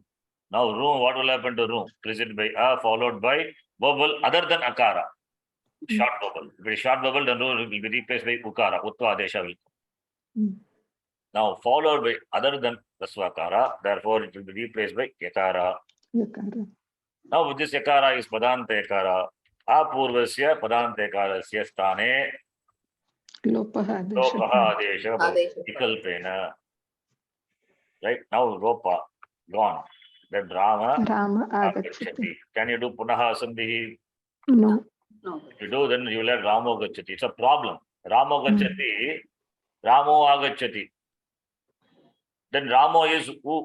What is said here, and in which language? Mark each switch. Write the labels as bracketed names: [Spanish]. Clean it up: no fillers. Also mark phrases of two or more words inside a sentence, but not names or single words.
[English] Now Ru, what will happen to Ru? Preceded by A followed by vowel other than Akara. Short vowel. If it is short vowel, then Ru will be replaced by Ukara. [Sanskrit] Uttva Adesha [English] will come. Now followed by other than Rasvakara, therefore it will be replaced by Yakara. Yakara. Now with this Yakara is Padanta Yakara. [Sanskrit] Apurvasya Padanta Yakarasya Sthane Lopaha Adesha. Lopaha Adesha Adesha. Vikalpena. [English] Right now Lopa gone. Then Rama [Sanskrit] Rama Agachati. agachati. [English] Can you do [Sanskrit] Punaha Sandhi? [English] No. No. If you do, then you will have [Sanskrit] Ramo Gachati. [English] It's a problem. [Sanskrit] Ramo Gachati, Ramo Agachati. [English] Then Ramo is who?